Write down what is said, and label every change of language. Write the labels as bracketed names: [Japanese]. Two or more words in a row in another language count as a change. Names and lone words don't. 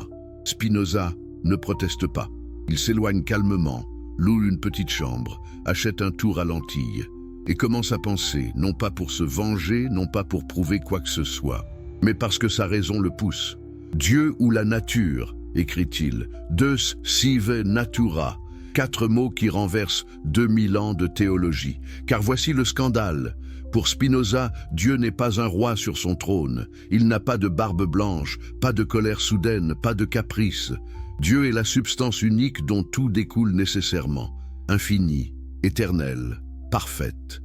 [French] Spinoza ne proteste pas. Il s'éloigne calmement, loue une petite chambre, achète un tour à lentilles et commence à penser, non pas pour se venger, non pas pour prouver quoi que ce soit, mais parce que sa raison le pousse. Dieu ou la nature, écrit-il, [Latin] Deus sive natura, [French] 4 mots qui renversent 2000 ans de théologie. Car voici le scandale. Pour Spinoza, Dieu n'est pas un roi sur son trône. Il n'a pas de barbe blanche, pas de colère soudaine, pas de caprice. Dieu est la substance unique dont tout découle nécessairement, infinie, éternelle, parfaite.